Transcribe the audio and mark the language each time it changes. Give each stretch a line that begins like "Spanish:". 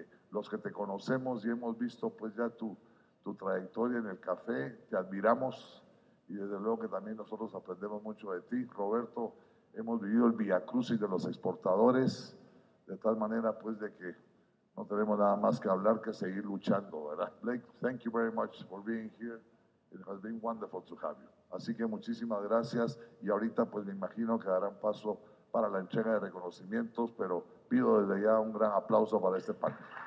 Spanish: Los que te conocemos y hemos visto pues ya tu trayectoria en el café, te admiramos y desde luego que también nosotros aprendemos mucho de ti. Roberto, hemos vivido el viacrucis de los exportadores, de tal manera pues de que no tenemos nada más que hablar que seguir luchando, ¿verdad?
English: Blake, thank you very much for being here. It has been wonderful to have you.
Spanish: Así que muchísimas gracias y ahorita pues me imagino que darán paso para la entrega de reconocimientos, pero pido desde ya un gran aplauso para este panel.